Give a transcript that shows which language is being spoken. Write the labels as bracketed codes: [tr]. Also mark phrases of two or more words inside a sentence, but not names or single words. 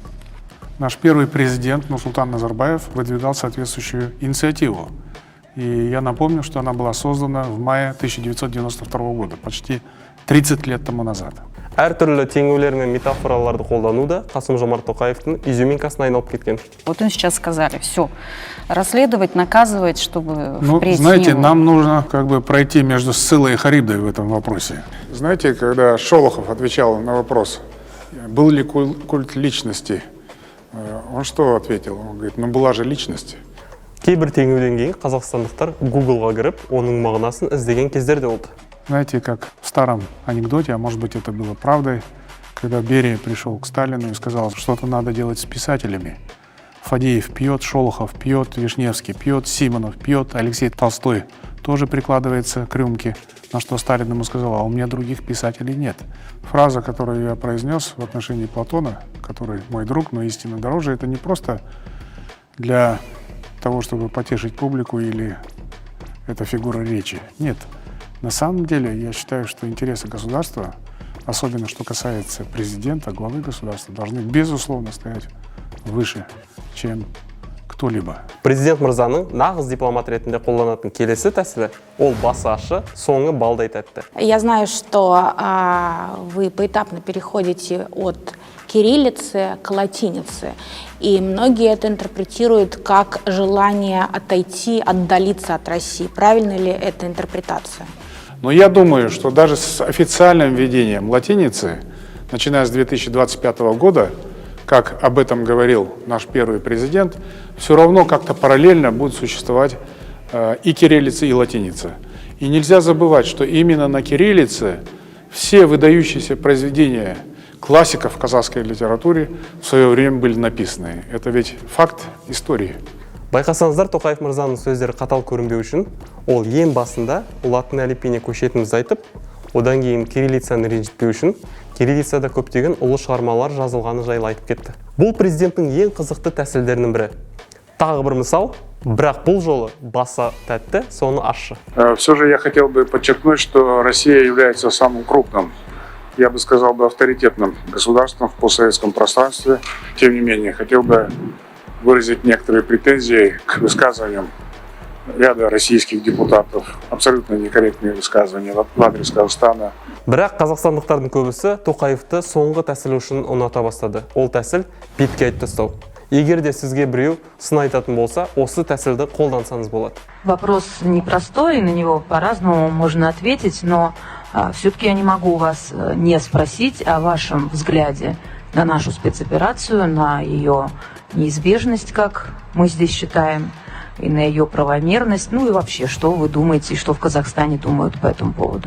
[ru] Наш первый президент Нурсултан Назарбаев выдвигал соответствующую инициативу. И я напомню, что она была создана в мае 1992 года, почти 30 лет тому назад. [kk] Әртүрлі теңеулер мен метафораларды қолдану да Қасым-Жомарт Тоқаевтың изюминкасына айналып кеткен. [ru] Вот им сейчас сказали, все, расследовать, наказывать, чтобы впредь знаете, нам нужно пройти между Сциллой и Харибдой в этом вопросе. Знаете, когда Шолохов отвечал на вопрос, был ли культ личности, он что ответил? Он говорит, была же личность. [kk] Кейбір теңеуден кейін қазақстандықтар Google-ға кіріп, оның мағынасын іздеген кездерде болды. [ru] Знаете, как в старом анекдоте, а может быть это было правдой, когда Берия пришел к Сталину и сказал, что-то надо делать с писателями. Фадеев пьет, Шолохов пьет, Вишневский пьет, Симонов пьет, Алексей Толстой тоже прикладывается к рюмке, на что Сталин ему сказал, а у меня других писателей нет. Фраза, которую я произнес в отношении Платона, который мой друг, но истинно дороже, это не просто для того, чтобы потешить публику или это фигура речи. Нет. На самом деле, я считаю, что интересы государства, особенно что касается президента, главы государства, должны, безусловно, стоять выше, чем кто-либо. [kk] Президент мырзаның нағыз дипломат ретінде қолданатын келесі тәсілі ол басы ашы, соңы балдай тәтті. [ru] Я знаю, что вы поэтапно переходите от кириллицы к латинице, и многие это интерпретируют как желание отойти, отдалиться от России. Правильно ли эта интерпретация? Но я думаю, что даже с официальным введением латиницы, начиная с 2025 года, как об этом говорил наш первый президент, все равно как-то параллельно будет существовать и кириллица, и латиница. И нельзя забывать, что именно на кириллице все выдающиеся произведения классиков в казахской литературе в свое время были написаны. Это ведь факт истории. [kk] Байқасаңыздар, Тоқаев мырзаның сөздері қатал көрінбеу үшін, ол ең басында латын әліпбиіне көшетінімізді айтып, одан кейін кириллицаны ренжітпеу үшін кириллицада көптеген ұлы шығармалар жазылғаны жайлы айтып кетті. Бұл президенттің ең қызықты тәсілдерінің бірі. Тағы бір мысал, бірақ бұл жолы басы тәтті, соны ащы. [ru] Все же я хотел бы подчеркнуть, что Россия является самым крупным, я бы сказал, авторитетным государством в постсоветском пространстве. Тем не менее, хотел бы выразить некоторые претензии к высказываниям ряда российских депутатов. Абсолютно некорректные высказывания в адрес Казахстана. [kk] Бірақ қазақстандықтардың көбісі Тоқаевты соңғы тәсіл үшін ұната бастады. Ол тәсіл бетке айтып тастау. Егер де сізге біреу сын айтатын болса, осы тәсілді қолдансаңыз болады. [ru] Вопрос непростой, на него по-разному можно ответить, но все-таки я не могу вас не спросить о вашем взгляде на нашу спецоперацию, на ее неизбежность, как мы здесь считаем, и на ее правомерность, ну и вообще, что вы думаете, и что в Казахстане думают по этому поводу.